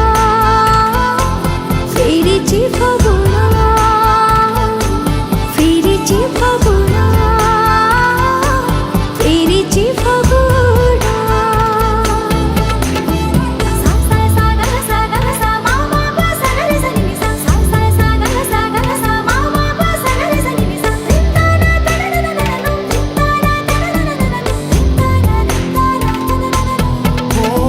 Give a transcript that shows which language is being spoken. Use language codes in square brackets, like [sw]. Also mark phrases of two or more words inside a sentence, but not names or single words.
[ne] फेरिछि फागुण फेरिछि फागुण फेरिछि फागुण सा सा सा ग सा ग सा मा मा प सा ग रे सा नि सा सा सा सा ग सा मा मा प सा ग रे सा नि सा ता ना ता ना ना ना ना ता ना ता ना ना ना ना ता ना ता ना